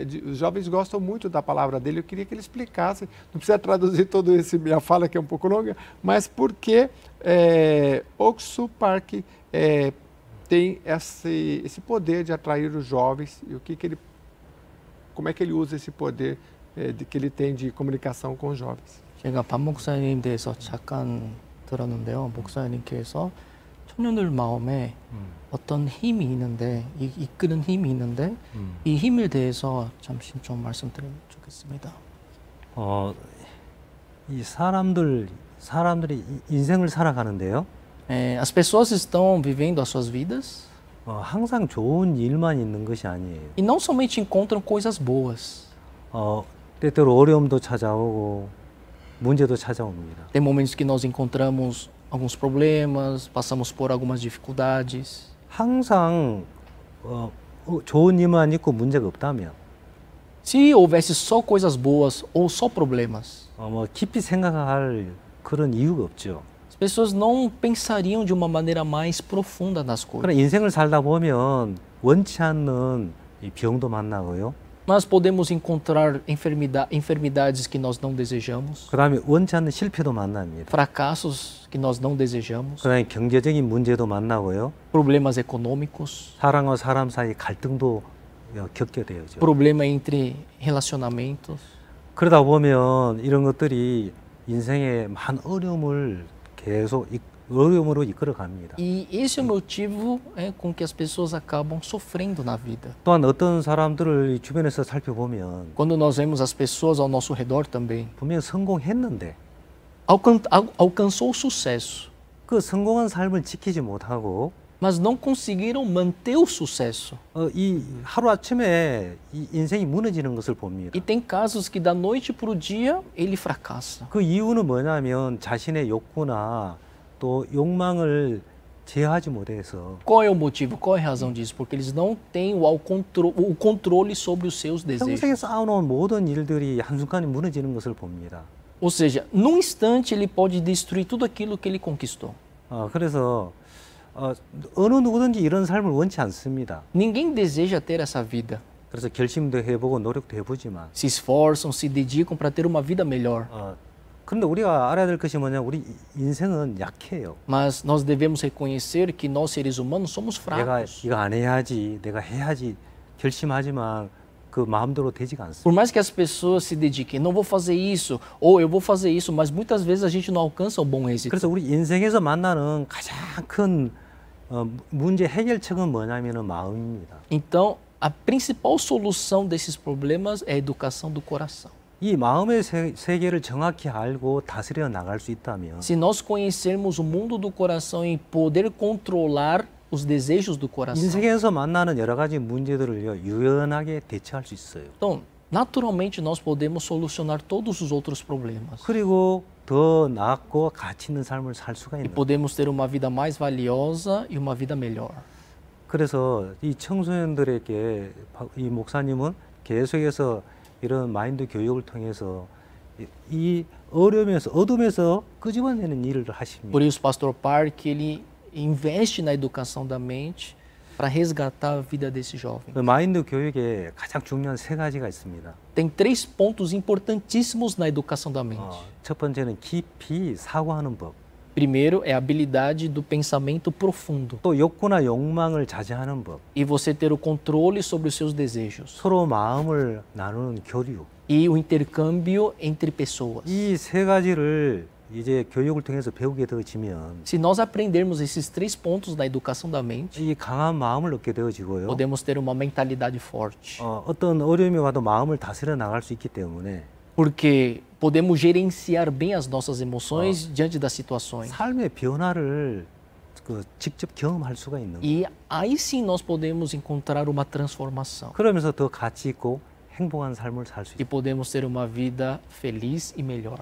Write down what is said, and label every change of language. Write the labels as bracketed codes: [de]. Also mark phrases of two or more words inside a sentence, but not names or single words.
[pt] Os jovens gostam muito da palavra dele. Eu queria que ele explicasse, não precisa traduzir toda essa minha fala, que é um pouco longa, mas por que Oksu Park tem esse poder de atrair os jovens e como é que ele usa esse poder que ele tem de comunicação com os jovens? [ko] 제가 박 목사님 대해서 잠깐 들었는데요. 목사님께서 청년들 마음에 어떤 힘이 있는데, 이끄는 힘이 있는데, 이 힘에 대해서 잠시 좀 말씀드리면 좋겠습니다. 이 사람들이 인생을 살아가는데요. [pt] As pessoas estão vivendo as suas vidas. [ko] 항상 좋은 일만 있는 것이 아니에요. [pt] E não somente encontram coisas boas. [ko] 때때로 어려움도 찾아오고 문제도 찾아옵니다. [pt] Tem momentos que nós encontramos alguns problemas, passamos por algumas dificuldades. [ko] 항상 좋은 일만 있고 문제가 없다면 [pt] Se houvesse só coisas boas ou só problemas, [ko] 깊이 생각할 그런 이유가 없죠. [pt] as pessoas não pensariam de uma maneira mais profunda nas coisas. [ko] 그러나 인생을 살다 보면 원치 않는 이 병도 만나고요. [pt] Mas podemos encontrar enfermidades que nós não desejamos, [ko] 그다음에 원치 않는 실패도 만납니다. [pt] fracassos que nós não desejamos, [ko] 그다음에 경제적인 문제도 만나고요. [pt] problemas econômicos, [ko] 사람과 사람 사이 갈등도 겪게 되죠. [pt] problema entre relacionamentos. [ko] 그러다 보면 이런 것들이 인생의 많은 어려움을 계속 어려움으로 이끌어 갑니다. [pt] E esse é o motivo com que as pessoas acabam sofrendo na vida. [ko] 또한 어떤 사람들을 주변에서 살펴보면 [pt] Quando nós vemos as pessoas ao nosso redor também, [ko] 분명 성공했는데 [pt] alcançou o sucesso, [ko] 그 성공한 삶을 지키지 못하고 [pt] mas não conseguiram manter o sucesso. [ko] 이 하루 아침에 이 인생이 무너지는 것을 봅니다. [pt] E tem casos que da noite para o dia ele fracassa. [ko] 그 이유는 뭐냐면 자신의 욕구나 또 욕망을 제어하지 못해서 [pt] Qual é o motivo? Qual é a razão disso? Porque eles não têm o controle sobre os seus [ko] 평생에 [pt] desejos. [ko] 쌓아놓은 모든 일들이 한순간에 무너지는 것을 봅니다. [pt] Ou seja, num instante ele pode destruir tudo aquilo que ele conquistou. [ko] 그래서 어느 누구든지 이런 삶을 원치 않습니다. [pt] Ninguém deseja ter essa vida. [ko] 그래서 결심도 해보고 노력도 해보지만 [pt] Se esforçam, se dedicam para ter uma vida melhor. [ko] 그런데 우리가 알아야 될 것이 뭐냐, 우리 인생은 약해요. [pt] Mas nós devemos reconhecer que nós seres humanos somos [ko] 내가 [pt] fracos. [ko] 이거 안 해야지, 내가 해야지 결심하지만 그 마음대로 되지가 않습니다. [pt] Por mais que as pessoas se dediquem, não vou fazer isso, ou eu vou fazer isso, mas muitas vezes a gente não alcança o bom êxito. [ko] 그래서 우리 인생에서 만나는 가장 큰 문제 해결책은 뭐냐면은 마음입니다. [pt] Então, a principal solução desses problemas é a educação do coração. [ko] 이 마음의 세계를 정확히 알고 다스려 나갈 수 있다면 [pt] Se nós conhecermos o mundo do coração e poder controlar os desejos do coração, [ko] 인생에서 만나는 여러 가지 문제들을요 유연하게 대처할 수 있어요. [pt] então, naturalmente nós podemos solucionar todos os outros problemas. [ko] 그리고 더 낫고 가치 있는 삶을 살 수가 [pt] E [ko] 있는. [pt] podemos ter uma vida mais valiosa e uma vida melhor. [ko] 그래서 이 청소년들에게 이 목사님은 계속해서 이런 마인드 교육을 통해서 이 어둠에서 끄집어내는 일을 하십니다. [pt] Por isso, o pastor Park, ele investe na educação da mente para resgatar a vida desse jovem. [ko] 그 마인드 교육에 가장 중요한 세 가지가 있습니다. [pt] Tem 3 pontos importantíssimos na educação da mente. [ko] 첫 번째는 깊이 사고하는 법. [pt] Primeiro é a habilidade do pensamento profundo [ko] 또 욕구나 욕망을 자제하는 법. [pt] e você ter o controle sobre os seus desejos [ko] 서로 마음을 나누는 교류. [pt] e o intercâmbio entre pessoas. [ko] 이 세 가지를 이제 교육을 통해서 배우게 되어지면 [pt] Se nós aprendermos esses 3 pontos na educação da mente, [ko] 이 강한 마음을 얻게 되어지고요. [pt] podemos ter uma mentalidade forte. [ko] 어떤 어려움이 와도 마음을 다스려 나갈 수 있기 때문에 [pt] Porque podemos gerenciar bem as nossas emoções diante das situações. [ko] 삶의 변화를 직접 경험할 수가 있는 거예요. [pt] E aí sim nós podemos encontrar uma transformação. [ko] 그러면서 더 가치 있고 행복한 삶을 살 수 [pt] E [ko] 있어요. [pt] podemos ter uma vida feliz e melhor.